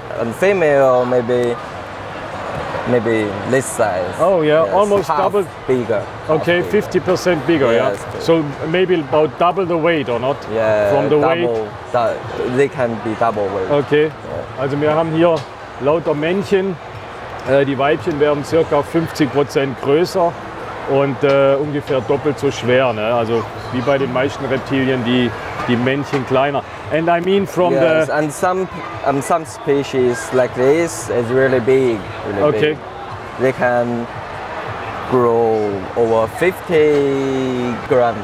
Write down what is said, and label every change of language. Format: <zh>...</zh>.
<en>And female maybe this size. Oh yeah, Yes, almost half double. bigger. Okay, half bigger. 50% bigger, Yes. yeah. So maybe about double the weight or not? Yeah, From the weight? They can be double weight. Okay.</en> <de>Also wir haben hier lauter Männchen. Die Weibchen werden ca. 50% größer und ungefähr doppelt so schwer. Ne? Also wie bei den meisten Reptilien, die Männchen kleiner.</de> <en>And I mean from Yes, the... and some species like this is really big. Really Okay. big. They can grow over 50 grams.</en>